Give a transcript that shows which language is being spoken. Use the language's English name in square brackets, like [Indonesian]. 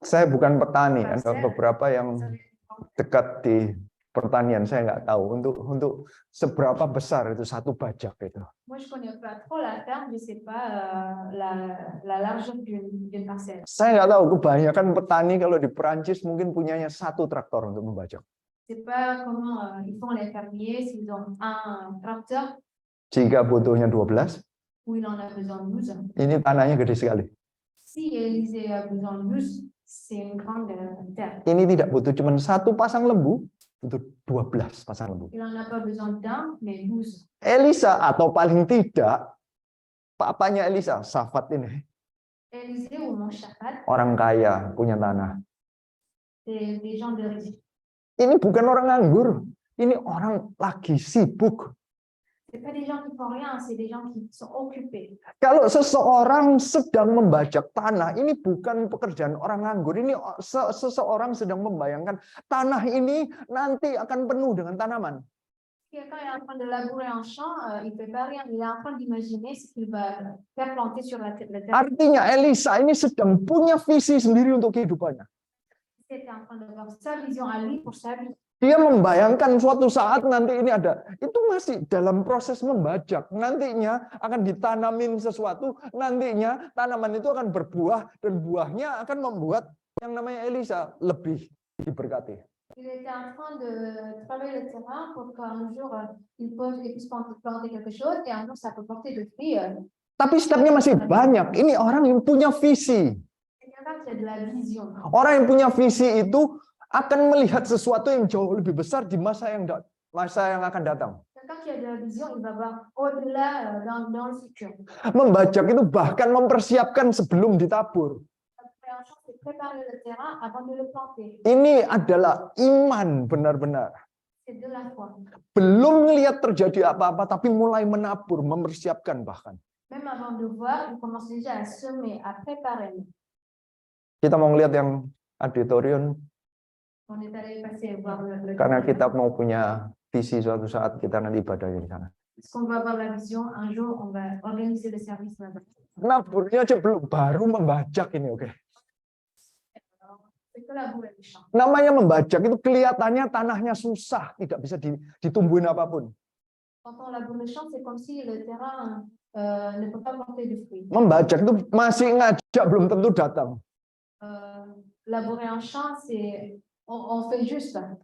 [Indonesian] Saya bukan petani, ada beberapa yang dekat di pertanian, saya nggak tahu untuk seberapa besar itu satu bajak itu. [French] Moi je connais pas trop la terre, je sais pas la largeur d'une parcelle. [Indonesian] Saya nggak tahu, kebanyakan petani kalau di Perancis mungkin punyanya satu traktor untuk membajak. [French] C'est pas comment ils font les fermiers, s'ils ont un tracteur. [Indonesian] Jika butuhnya 12, [French] où il en a besoin de 12. [Indonesian] Ini tanahnya gede sekali. [French] Si Élisée a besoin de 12, c'est une grande terre. [Indonesian] Ini tidak butuh cuma satu pasang lembu, butuh 12 pasang lembu. [French] Il en a pas besoin d'un, mais 12. [Indonesian] Elisa atau paling tidak papanya Elisa, Safat ini. [French] Élisée ou mon Shaphat, [Indonesian] Orang kaya, punya tanah. [French] c'est des gens de riches. [Indonesian] Ini bukan orang nganggur, ini orang lagi sibuk. [French] C'est pas des gens qui font rien, c'est des gens qui sont occupés. [Indonesian] Kalau seseorang sedang membajak tanah, ini bukan pekerjaan orang nganggur. Ini seseorang sedang membayangkan tanah ini nanti akan penuh dengan tanaman. [French] Quelqu'un est en train de labourer un champ, il fait pas rien, il est en train d'imaginer ce qu'il va faire planter sur la terre. [Indonesian] Artinya Elisa ini sedang punya visi sendiri untuk kehidupannya. [French] Il était en train d'avoir sa vision à lui pour sa vie. [Indonesian] Dia membayangkan suatu saat nanti ini ada, itu masih dalam proses membajak. Nantinya akan ditanamin sesuatu, nantinya tanaman itu akan berbuah, dan buahnya akan membuat yang namanya Elisa lebih diberkati. [French] Il était en train de travailler le terrain pour qu'un jour il puisse planter quelque chose et un jour ça peut porter de fruits. [Indonesian] Tapi stepnya masih banyak. Ini orang yang punya visi. [French] C'est quelqu'un qui a de la vision. [Indonesian] Orang yang punya visi itu akan melihat sesuatu yang jauh lebih besar di masa yang akan datang. [French] Quelqu'un qui a de la vision, il va voir au-delà dans le futur. [Indonesian] Membajak itu bahkan mempersiapkan sebelum ditabur. [French] La compréhension, c'est préparer le terrain avant de le planter. [Indonesian] Ini adalah iman benar-benar. [French] C'est de la foi. [Indonesian] Belum melihat terjadi apa-apa, tapi mulai menabur, mempersiapkan bahkan. [French] Même avant de voir, il commence déjà à semer, à préparer. [Indonesian] Kita mau lihat yang auditorium, [French] On est allé passer voir le [Indonesian] karena kita mau punya visi suatu saat kita nanti ibadah di sana. [French] Parce qu'on va avoir la vision, un jour, on va organiser le service là-bas. [Indonesian] Naburnya aja belum, baru membajak ini, oke. [French] C'est que la boue et les champs. [Indonesian] Namanya membajak itu kelihatannya tanahnya susah, tidak bisa ditumbuhin apapun. [French] Quand on laboure le champ, c'est comme si le terrain ne peut pas porter de fruits. [Indonesian] Membajak itu masih ngajak, belum tentu datang. [French] Labourer un champ, c'est on fait juste.